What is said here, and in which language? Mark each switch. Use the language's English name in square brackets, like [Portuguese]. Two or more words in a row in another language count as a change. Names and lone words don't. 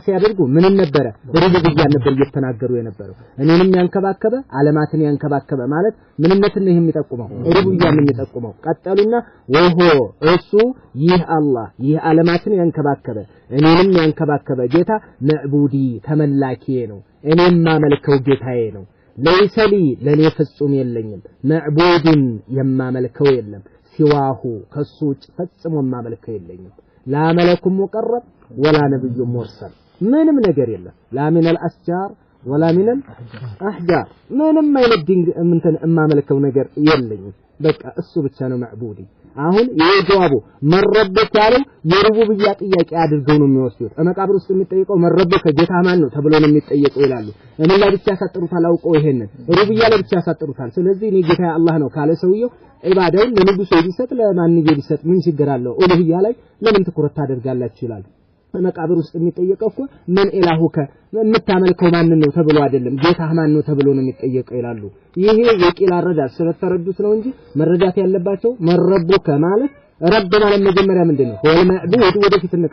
[Amharic] ሲያደርጉ ምን ነበር ሩቡብያ ነበር እየተናገሩ የነበረው እኔንም ያንከባከበ ዓለማትን ያንከባከበ ማለት ምንነትን ነው የሚጠቁመው ሩቡብያ ነው የሚጠቁመው ቀጠሉና ወሆ እሱ ይህ አላህ ይህ ዓለማትን ያንከባከበ እኔንም ያንከባከበ ጌታ መዕቡዲ ተመላኪ ነው እኔም ማመልከው ጌታዬ ነው ለይሰሊ ለኔ ፍጹም የለኝም መዕቡድን የማመልከው የለም ሲዋሁ ከሱ ፈጽሞ ማመልከው የለኝም [Arabic] لا ملك مقرب ولا نبي مرسل [Amharic] ምንም ነገር የለም [Arabic] لا من الأشجار ولا من الأحجار [Amharic] ምንም አይነት እንትን እማመልከው ነገር የለኝም በቃ እሱ ብቻ ነው ማዕቡዲ አሁን የጀዋቡ መረበክ ያለው የሩቡብያ ጥያቄ አድርገው ነው የሚወስዱት መቃብር ውስጥ የሚጠየቀው መረበክ ጌታ ማን ነው ተብሎ ነው የሚጠየቀው ይላሉ እኔ ለብቻ ያሳጥሩታል አውቀው ይሄንን ሩቡብያ ለብቻ ያሳጥሩታል ስለዚህ እኔ ጌታ አላህ ነው ካለ ሰውየው ኢባዳውን ለንጉስ ይሰጥ ለማንኛው ይሰጥ ምን ችግር አለው ኡሉህያ ላይ ለምን ትኩረት ታደርጋላችሁ ይላሉ መቃብር ውስጥ የሚጠየቀው እኮ ምን ኢላሁከ የምታመልከው ማን ነው ተብሎ አይደለም ጌታ ማን ነው ተብሎ ነው የሚጠየቀው ይላሉ ይሄ የቂል አረዳድ ስለተረዱት ነው እንጂ መረዳት ያለባቸው መረቡከ ማለት ረብ ማለት መጀመሪያ ምንድነው ወል ማዕቡድ ወደፊት